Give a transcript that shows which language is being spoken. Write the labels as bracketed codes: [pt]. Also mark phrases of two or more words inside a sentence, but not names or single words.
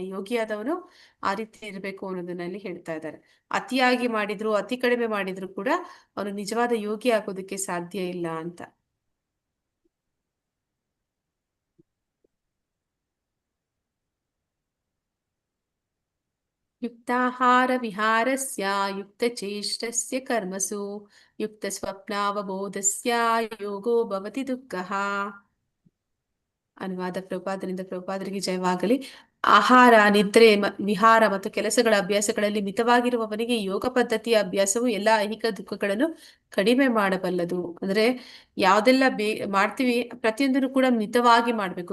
[kn] ಯೋಗಿಯಾದವನು ಆ ರೀತಿ ಇರಬೇಕು ಅನ್ನೋದನ್ನಲ್ಲಿ ಹೇಳ್ತಾ ಇದ್ದಾರೆ. ಅತಿಯಾಗಿ ಮಾಡಿದ್ರು ಅತಿ ಕಡಿಮೆ ಮಾಡಿದ್ರು ಕೂಡ ಅವನು ನಿಜವಾದ ಯೋಗಿ ಆಗೋದಕ್ಕೆ ಸಾಧ್ಯ ಇಲ್ಲ ಅಂತ. [sa] ಯುಕ್ತಾಹಾರ ವಿಹಾರಸ್ಯ ಯುಕ್ತಚೇಷ್ಟಸ್ಯ ಕರ್ಮಸು ಯುಕ್ತ ಸ್ವಪ್ನಾವಬೋಧಸ್ಯ ಯೋಗೋ ಭವತಿ ದುಃಖಃ. [kn] ಅನುವಾದ ಪ್ರಭುಪಾದರಿಂದ ಪ್ರಭುಪಾದರಿಗೆ ಜಯವಾಗಲಿ. ಆಹಾರ, ನಿದ್ರೆ, ವಿಹಾರ ಮತ್ತು ಕೆಲಸಗಳ ಅಭ್ಯಾಸಗಳಲ್ಲಿ ಮಿತವಾಗಿರುವವನಿಗೆ ಯೋಗ ಪದ್ಧತಿಯ ಅಭ್ಯಾಸವು ಎಲ್ಲಾ ಐಹಿಕ ದುಃಖಗಳನ್ನು ಕಡಿಮೆ ಮಾಡಬಲ್ಲದು. ಅಂದ್ರೆ ಯಾವ್ದೆಲ್ಲ ಮಾಡ್ತೀವಿ ಪ್ರತಿಯೊಂದನ್ನು ಕೂಡ ಮಿತವಾಗಿ ಮಾಡ್ಬೇಕು.